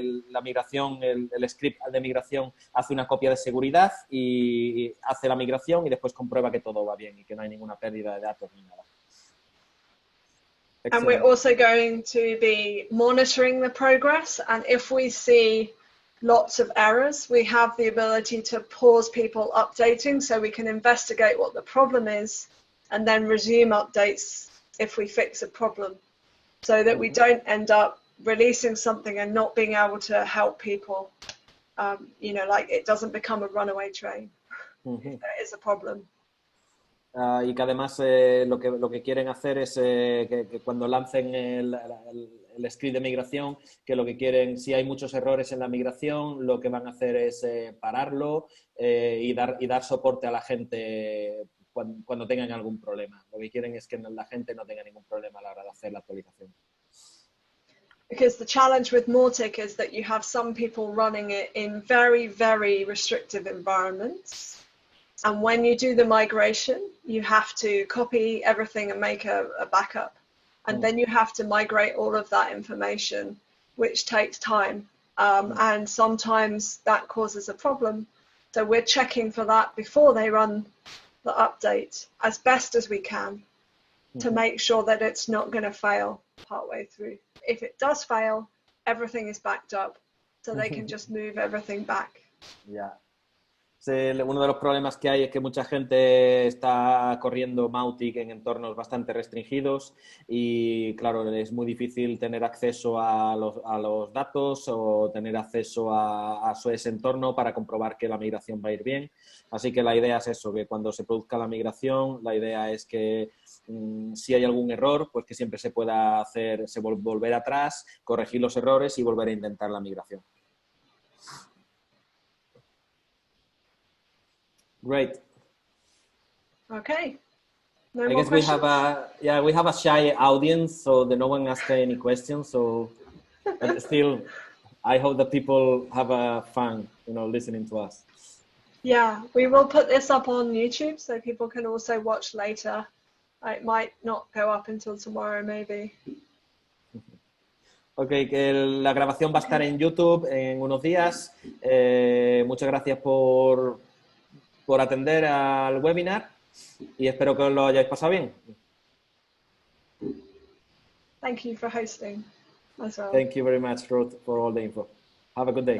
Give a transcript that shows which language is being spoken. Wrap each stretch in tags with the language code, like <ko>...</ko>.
<es>la migración, el script de migración hace una copia de seguridad y hace la migración y después comprueba que todo va bien y que no hay ninguna pérdida de datos ni nada.</es> <en>And we're also going to be monitoring the progress, and if we see lots of errors, we have the ability to pause people updating so we can investigate what the problem is and then resume updates if we fix a problem, so that we don't end up releasing something and not being able to help people, like it doesn't become a runaway train if there is a problem.</en> <es>Y que además lo que quieren hacer es que cuando lancen el script de migración, que lo que quieren, si hay muchos errores en la migración, lo que van a hacer es pararlo y dar soporte a la gente cuando tengan algún problema. Lo que quieren es que la gente no tenga ningún problema a la hora de hacer la actualización.</es> <en>Because the challenge with Mautic is that you have some people running it in very, very restrictive environments. And when you do the migration, you have to copy everything and make a backup. and then you have to migrate all of that information, which takes time, and sometimes that causes a problem. So we're checking for that before they run the update as best as we can to make sure that it's not going to fail partway through. If it does fail, everything is backed up, so they can just move everything back. Ya.</en> <es>Sí, uno de los problemas que hay es que mucha gente está corriendo Mautic en entornos bastante restringidos y, claro, es muy difícil tener acceso a los datos o tener acceso a ese entorno para comprobar que la migración va a ir bien. Así que la idea es eso, que cuando se produzca la migración, la idea es que si hay algún error, pues que siempre se pueda hacer, volver atrás, corregir los errores y volver a intentar la migración.</es> <en>Great. Okay. No I more guess we have questions? we have a shy audience, so that no one asked any questions. So, but still, I hope that people have fun, listening to us. Yeah, we will put this up on YouTube so people can also watch later. It might not go up until tomorrow, maybe.</en> <es>Ok, que la grabación va a estar en YouTube en unos días. Muchas gracias por atender al webinar y espero que os lo hayáis pasado bien.</es> <en>Thank you for hosting as well. Thank you very much, Ruth, for all the info. Have a good day.</en>